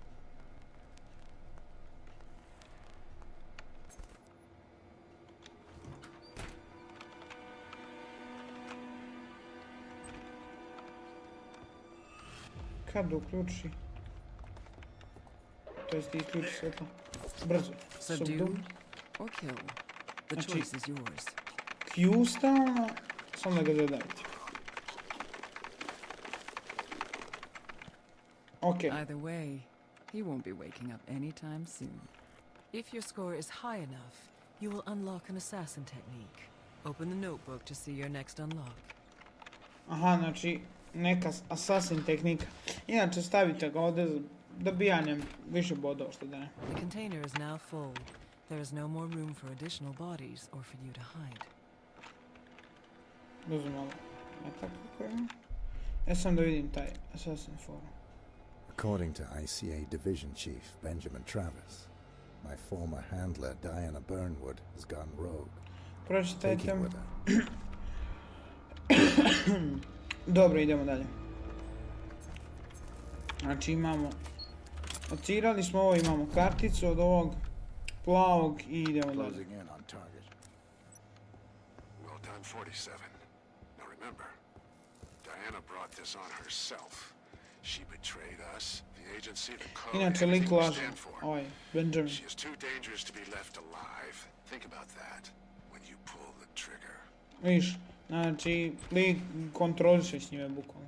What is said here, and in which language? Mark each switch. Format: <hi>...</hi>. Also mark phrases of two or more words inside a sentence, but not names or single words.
<bs>Kad uključi? To jest isključi svjetlo. Brzo.</bs> <en>Subdue Subdue. or kill. The</en> <bs>Znači-</bs> <en>choice is yours.</en> <bs>Q stalno, samo da ga zadavite.</bs> <en>Ok. Either way, he won't be waking up anytime soon. If your score is high enough, you will unlock an assassin technique. Open the notebook to see your next unlock.</en> <bs>Aha, znači neka assassin tehnika. Inače stavite ga ovdje za dobijanjem više bodova, što da ne.</bs> <en>The container is now full. There is no more room for additional bodies or for you to hide.</en> <bs>Uzmem malo. Tako kako je. Ja sam da vidim taj assassin forum.</bs> <en>According to ICA Division Chief Benjamin Travis, my former handler Diana Burnwood has gone rogue. Take</en> <bs>Pročitajte.</bs> <en>it with her.</en> <bs>Dobro, idemo dalje. Znači imamo, ocirali smo ovo, imamo karticu od ovog plavog i idemo dalje.</bs> <en>Closing in on target. Well done, 47. Now remember, Diana brought this on herself. She betrayed us, the emergency, the code,</en> <bs>Inače, lik</bs> <en>everything we</en> <bs>laže.</bs> <en>stand for.</en> <bs>Ovaj, Benjamin.</bs> <en>She is too dangerous to be left alive. Think about that when you pull the trigger.</en> <bs>Viš, znači, lik kontroliše s njime bukvalno.</bs>